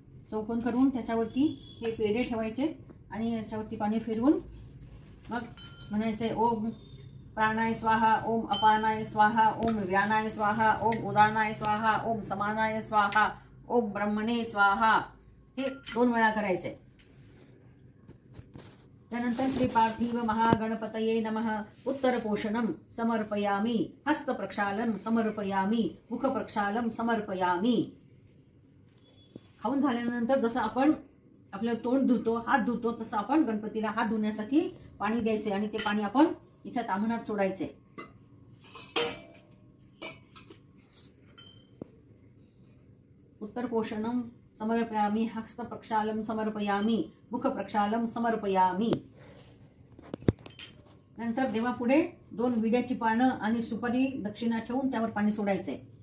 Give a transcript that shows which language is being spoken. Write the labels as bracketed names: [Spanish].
[Marathi] चौकोन करून त्याच्यावरती हे पेढे ठेवायचे आणि याच्यावरती पाणी फिरवून मग म्हणायचंय [Sanskrit] ओम प्राणाय स्वाहा, ओम अपानाय स्वाहा, ओम व्यानाय स्वाहा, ओम उदानाय स्वाहा, ओम समानाय स्वाहा, ओम ब्रह्मणे स्वाहा. [Marathi] हे 2 वेळा करायचंय. त्यानंतर [Sanskrit] श्री पार्थिव महागणपतये नमः. उत्तर पोषणम समर्पयामी, हस्त प्रक्षालन समर्पयामी, मुख प्रक्षालन समर्पयामी. [Marathi] खाऊन झाल्यानंतर जसं आपण आपलं तोंड धुतो, हात धुतो, तसं आपण गणपतीला हात धुण्यासाठी पाणी द्यायचे आणि ते पाणी आपण इथं ताम्हणात सोडायचे. [Sanskrit] उत्तर पोषणम समर्पयामी, हस्त प्रक्षालम समर्पयामी, मुख प्रक्षालम समर्पयामी. [Marathi] नंतर देवापुढे 2 विड्याची पानं आणि सुपारी दक्षिणा ठेवून त्यावर पाणी सोडायचे.